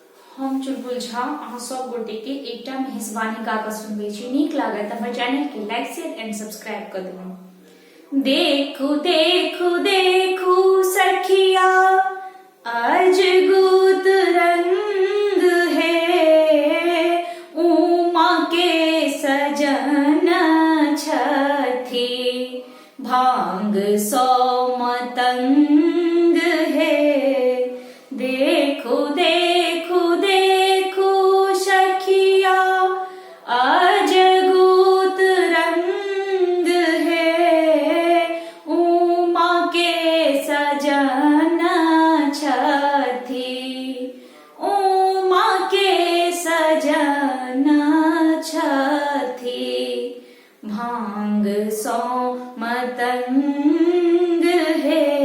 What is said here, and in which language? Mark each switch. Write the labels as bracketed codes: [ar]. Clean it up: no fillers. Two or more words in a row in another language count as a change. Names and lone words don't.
[mai] हम चुलबुल झा अहाँ सब गोटे के एकटा मेहजबानी गा कऽ सुनबै छी। नीक लागत हमर चैनल के [en] like share and subscribe [mai] कर देबौ। देखू देखू देखू सखिया अजगुत रंग है, उमा के सजन छथि भांग सौ मतंग है। देखो देखो देखो सखिया अजगुत रंग है, उमा के सजन छथि उमा के सजन छथि भांग सौ मतंग है।